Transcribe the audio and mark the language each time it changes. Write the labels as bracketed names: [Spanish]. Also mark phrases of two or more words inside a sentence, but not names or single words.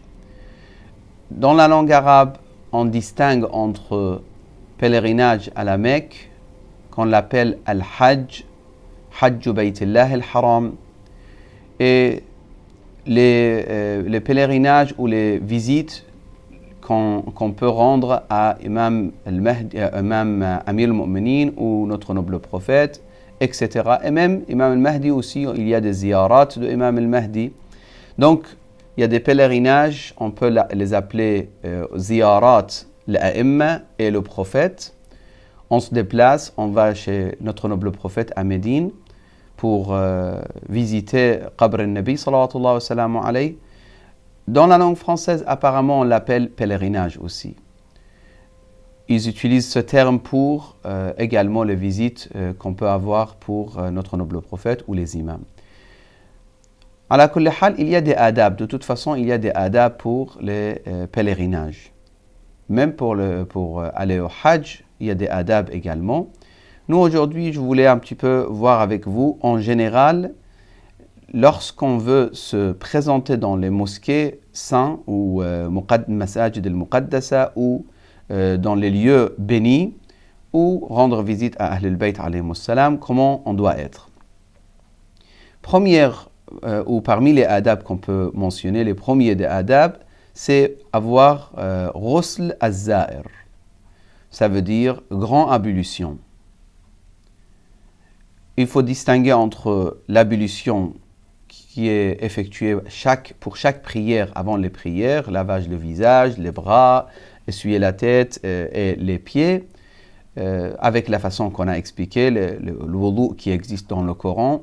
[French] Dans la langue arabe, on distingue entre pèlerinage à la Mecque, qu'on l'appelle al-hajj, [Arabic] حج بيت الله الحرام, [French] et les pèlerinages ou les visites qu'on peut rendre à Imam al-Mahdi, Imam Amir al-Mu'minin ou notre noble prophète, etc. Et même Imam al-Mahdi aussi, il y a des ziyarats de Imam al-Mahdi. Donc, il y a des pèlerinages, on peut les appeler [Arabic] زيارات الأئمة [French] et le prophète. On se déplace, on va chez notre noble prophète à Médine pour visiter [Arabic] قبر النبي صلى الله عليه وسلم. [French] Dans la langue française, apparemment, on l'appelle pèlerinage aussi. Ils utilisent ce terme pour également les visites qu'on peut avoir pour notre noble prophète ou les imams. [Arabic] على كل حال, [French] il y a des adab. De toute façon, il y a des adab pour les pèlerinages. Même pour aller au Hajj, il y a des adab également. Nous, aujourd'hui, je voulais un petit peu voir avec vous, en général, lorsqu'on veut se présenter dans les mosquées saints ou [Arabic] مساجد المقدسة [French] ou dans les lieux bénis ou rendre visite à [Arabic] أهل البيت عليهم السلام, [French] comment on doit être. Première, ou parmi les adab qu'on peut mentionner, les premiers des adab, c'est avoir [Arabic] غسل الزائر. [French] Ça veut dire grand ablution. Il faut distinguer entre l'ablution qui est effectuée pour chaque prière avant les prières, lavage le visage, les bras, essuyer la tête et les pieds, avec la façon qu'on a expliqué, le wudu qui existe dans le Coran.